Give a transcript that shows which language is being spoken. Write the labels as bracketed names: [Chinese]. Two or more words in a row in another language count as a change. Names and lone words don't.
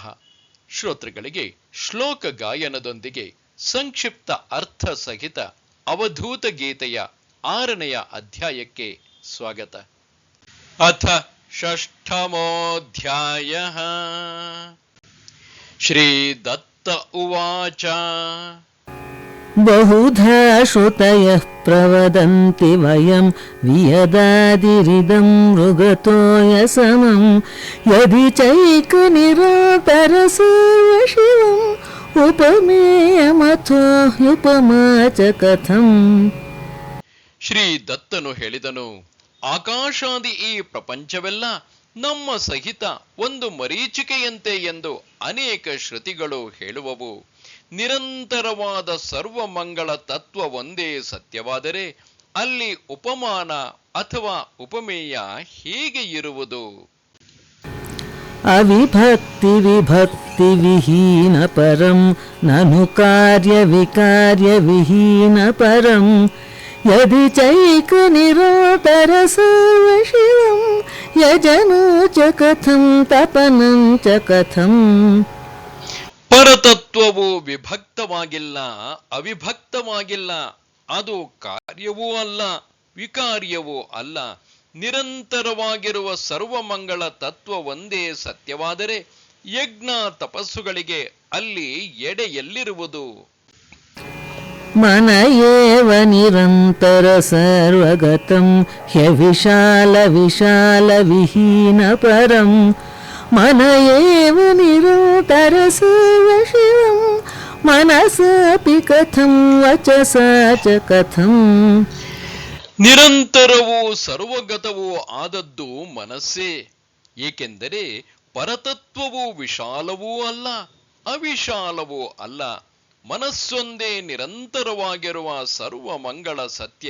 [Kannada] ಶ್ರೋತೃಗಳಿಗೆ ಶ್ಲೋಕ ಗಾಯನದೊಂದಿಗೆ ಸಂಕ್ಷಿಪ್ತ ಅರ್ಥ ಸಹಿತ ಅವಧೂತ ಗೀತೆಯ 6ನೆಯ ಅಧ್ಯಾಯಕ್ಕೆ ಸ್ವಾಗತ. [Sanskrit] ಅಥ ಷಷ್ಠಮೋಧ್ಯಾಯಃ. ಶ್ರೀ ದತ್ತ ಉವಾಚ. ಬಹುಧಾ ಶ್ರುತಯಃ ಪ್ರವದಂತಿ ವಯಂ ವಿಯದಾದಿರಿದಂ ಮೃಗತೋಯ ಸಮಂ ಯದಿ ಚೈಕ ನಿರಾತರ ಸರ್ವಶಿವಂ ಉಪಮೇಯಮಥೋ ಉಪಮಾ ಚ ಕಥಂ. [Kannada] ಶ್ರೀ ದತ್ತನು ಹೇಳಿದನು, ಆಕಾಶಾದಿ ಈ ಪ್ರಪಂಚವೆಲ್ಲ ನಮ್ಮ ಸಹಿತ ಒಂದು ಮರೀಚಿಕೆಯಂತೆ ಎಂದು ಅನೇಕ ಶ್ರುತಿಗಳು ಹೇಳುವವು. ನಿರಂತರವಾದ ಸರ್ವಮಂಗಳ ತತ್ವ ಒಂದೇ ಸತ್ಯವಾದರೆ ಅಲ್ಲಿ ಉಪಮಾನ ಅಥವಾ ಉಪಮೇಯ ಹೇಗೆ ಇರುವುದು? [Sanskrit] ಅವಿಭಕ್ತಿ ವಿಭಕ್ತಿ ವಿಹೀನ ಪರಂ ನನು ಕಾರ್ಯ ವಿಕಾರ್ಯ ವಿಹೀನ ಪರಂ ಯದಿ ಚೈಕ ನಿರಾತರ ಸರ್ವಶಿವಂ ಯಜನೋ ಚ ಕಥಂ ತಪನಂ ಚ ಕಥಂ. [Kannada] ಪರತತ್ವವು ವಿಭಕ್ತವಾಗಿಲ್ಲ, ಅವಿಭಕ್ತವಾಗಿಲ್ಲ. ಅದು ಕಾರ್ಯವೂ ಅಲ್ಲ, ವಿಕಾರ್ಯವೂ ಅಲ್ಲ. ನಿರಂತರವಾಗಿರುವ ಸರ್ವಮಂಗಳ ತತ್ವ ಒಂದೇ ಸತ್ಯವಾದರೆ ಯಜ್ಞ ತಪಸ್ಸುಗಳಿಗೆ ಅಲ್ಲಿ ಎಡೆ ಎಲ್ಲಿರುವುದು? [Sanskrit] ಮನ ಏವ ನಿರಂತರ ಸರ್ವಗತಂ ಹ್ಯವಿಶಾಲ ವಿಶಾಲ ವಿಹೀನ ಪರಂ ಮನ ಏವ ನಿರಂತರ ಸರ್ವಶಿವಂ ಮನಸಾಪಿ ಕಥಂ ವಚಸಾ ಚ ಕಥಂ. [Kannada] ನಿರಂತರವೂ ಸರ್ವಗತವೂ ಆದದ್ದು ಮನಸ್ಸೇ. ಏಕೆಂದರೆ ಪರತತ್ವವು ವಿಶಾಲವೂ ಅಲ್ಲ, ಅವಿಶಾಲವೂ ಅಲ್ಲ. ಮನಸ್ಸೊಂದೇ ನಿರಂತರವಾಗಿರುವ ಸರ್ವಮಂಗಳ ಸತ್ಯ.